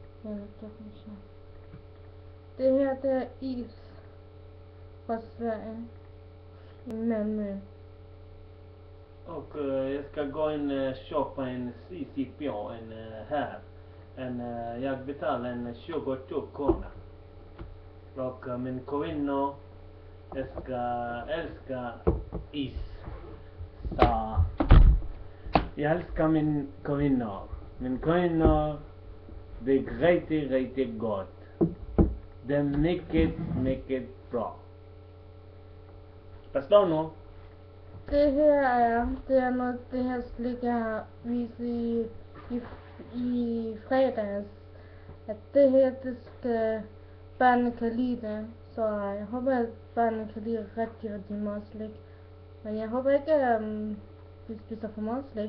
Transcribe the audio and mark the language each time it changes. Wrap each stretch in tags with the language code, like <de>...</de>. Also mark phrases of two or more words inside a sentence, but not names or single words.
<da>Ja, det kan så. Det her, det er is fra Sverige. I Malmö.</da> <sv>Och jag ska gå och köpa en CCP här. Jag betalar en 22 kronor. Och min kvinna älskar is. Så jag älskar min kvinna. Min kvinna, det är riktigt gott. Det är mycket bra. Förstår du?</sv> <da>Det her det er noget, det her slik jeg har vist i fredags. At det her, det skal børnene kan lide det. Så jeg håber, at børnene kan lide rigtig meget slik. Men jeg håber ikke, at vi spiser for meget slik.</da>